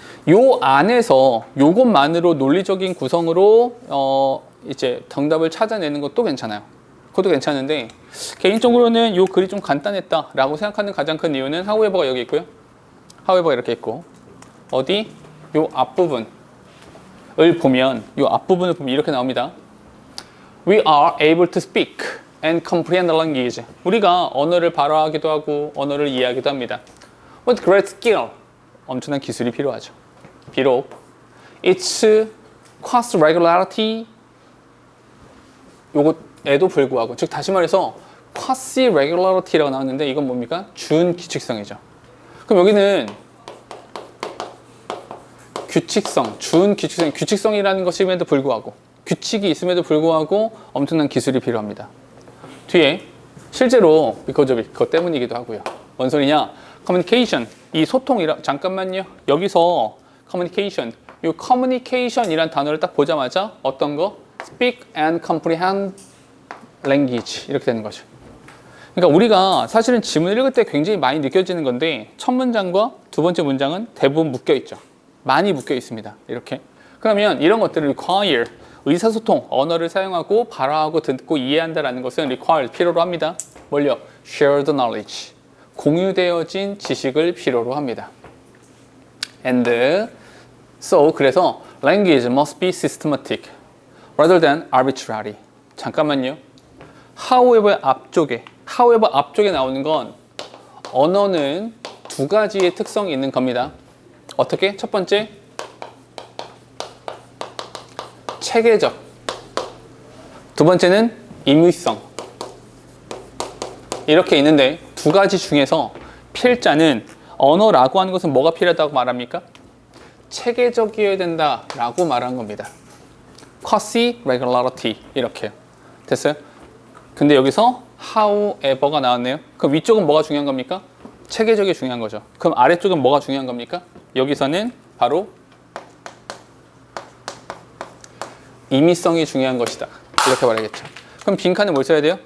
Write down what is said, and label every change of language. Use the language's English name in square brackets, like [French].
[Korean] 요 안에서 요것만으로 논리적인 구성으로 이제 정답을 찾아내는 것도 괜찮아요. 그것도 괜찮은데 개인적으로는 요 글이 좀 간단했다라고 생각하는 가장 큰 이유는 however가 여기 있고요. however가 이렇게 있고 어디? 요 앞부분을 보면 이렇게 나옵니다. [English] We are able to speak and comprehend the language. [Korean] 우리가 언어를 발화하기도 하고 언어를 이해하기도 합니다. [English] With great skill. [Korean] 엄청난 기술이 필요하죠. 비록 [English] its quasi regularity [Korean] 요것에도 불구하고, 즉 다시 말해서 quasi regularity라고 나왔는데 이건 뭡니까? 준규칙성이죠. 그럼 여기는 규칙성이라는 것임에도 불구하고, 규칙이 있음에도 불구하고 엄청난 기술이 필요합니다. 뒤에 실제로 [English] because of it, [Korean] 그것 때문이기도 하고요. 뭔 소리냐? communication, 이 잠깐만요. 여기서 이 communication이란 단어를 딱 보자마자 어떤 거? [English] speak and comprehend language [Korean] 이렇게 되는 거죠. 그러니까 우리가 사실은 지문을 읽을 때 굉장히 많이 느껴지는 건데 첫 문장과 두 번째 문장은 대부분 묶여 있죠. 많이 묶여 있습니다. 이렇게. 그러면 이런 것들을 require, 의사소통, 언어를 사용하고 발화하고 듣고 이해한다라는 것은 require, 필요로 합니다. 뭘요? shared knowledge, 공유되어진 지식을 필요로 합니다. [English] And so, [Korean] 그래서 [English] language must be systematic rather than arbitrary. [Korean] 잠깐만요. [English] however [Korean] 앞쪽에 나오는 건 언어는 두 가지의 특성이 있는 겁니다. 어떻게? 첫 번째, 체계적. 두 번째는 임의성. 이렇게 있는데 두 가지 중에서 필자는 언어라고 하는 것은 뭐가 필요하다고 말합니까? 체계적이어야 된다라고 말한 겁니다. [English] quasi regularity [Korean] 이렇게요. 됐어요? 근데 여기서 however가 나왔네요. 그럼 위쪽은 뭐가 중요한 겁니까? 체계적이 중요한 거죠. 그럼 아래쪽은 뭐가 중요한 겁니까? 여기서는 바로 임의성이 중요한 것이다. 이렇게 말하겠죠. 그럼 빈칸에 뭘 써야 돼요?